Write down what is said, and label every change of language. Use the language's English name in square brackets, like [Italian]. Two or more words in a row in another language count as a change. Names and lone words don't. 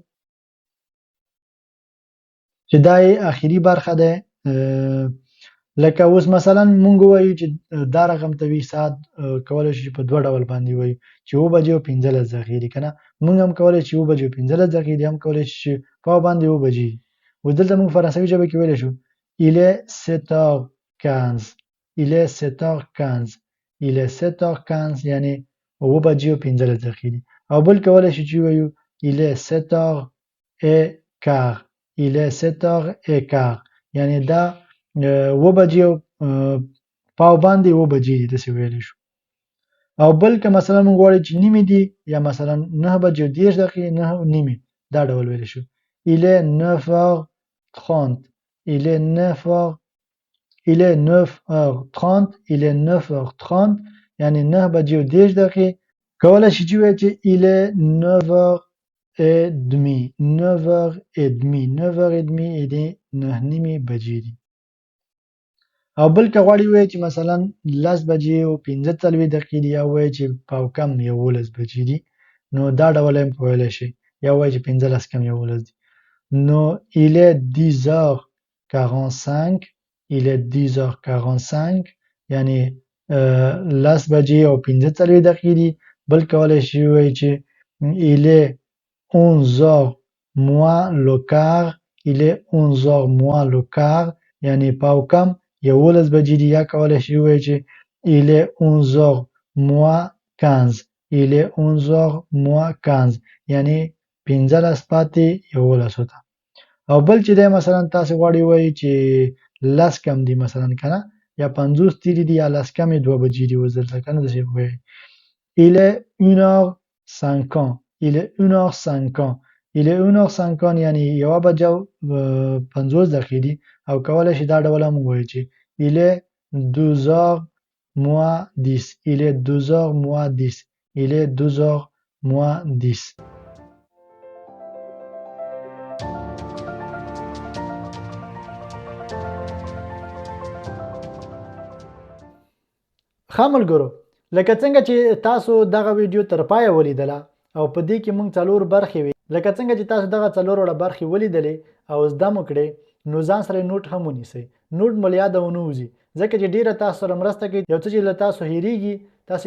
[Pashto] چې دا یې اخري برخه ده لکه اوس مثلا مونږ وایو چې دا رقم ته وي ساعت کولی شو چې په دوه ډول باندې وایو چې 7 بجې او 15 دقیقې دي که نه مونږ هم کولی چې 7 بجې او 15 دقیقې دي هم کولی شو چې پاو باندې 7 بجې دي اوس دلته مونږ فرانسوي ژبه کې ویلی شو [French] il est 7h15 il est 7h15 il est 7h15 [Pashto] یعنې 7 بجې او 15 دقیقې دي او بل کولی شو چې وایو [French] il est 7h15 il est 7h15 [Pashto] یعنې دا 7 بجې او پاو باندې 7 بجې دي داسې ویلی شو او بل که مثلا موږ غواړو چې نیمې دي یا مثلا 9 بجې او 10 دقیقې 9 نیمې دا ډول ویلی شو [French] il est 9h30 il est 9h il est 9h30 il est 9h30 [Pashto] یعنې 9 بجې او 10 دقیقې کولی شي چې وایي چې [French] il est [Pashto] 9h30 9h30 9h30 یعنې 9 نیمې بجې دي او بل که غواړي وایي چې مثلا 10 بجې او 15 دقیقې دي یا وایي چې پاو کم 11 بجې دي نو دا ډول هم ویلی شي یا وایي چې 15 کم 11 دي نو [French] il est 10h45 il est 10h45 [Pashto] یعنې 10 بجې او 15 دقیقې دي بل کولی شي وایي چې [French] il est 11h moins le quart il est 11h moins le quart [Pashto] یعنې پاو کم 11 بجې دي یا کولی شي ووایي چې [French] il est 11h moins 15 il est 11h moins 15 [Pashto] یعنې 15 پاتې 11 ته او بل چې دی مثلا تاسې غواړئ ووایي چې 10 کم دي مثلا که نه یا 50 تیرې دي یا 10 کم یې 2 بجې دي اوس دلته که نه داسې ووایي [French] il est 1h50 il est 1h50 il est 1h50 [Pashto] یعنې 1 بجه او 50 دقیقې دي او کولی شي دا ډول هم ووایي چې [French] il est 12h moins 10 il est 12h moins 10 il est 12h moins 10 [Pashto] ښه ملګرو لکه څنګه چې تاسو دغه ویډیو تر پایه ولیدله او په دې کې موږ 4 برخې وې لکه څنګه چې تاسو دغه 4 وړه برخې ولیدلې او زده مو کړې نو ځان سره نوټ هم ونیسئ نوټ مو له یاده ونه وځي ځکه چې ډیره تاسو سره مرسته کوي یو څه چې له تاسو هېرېږي تاسې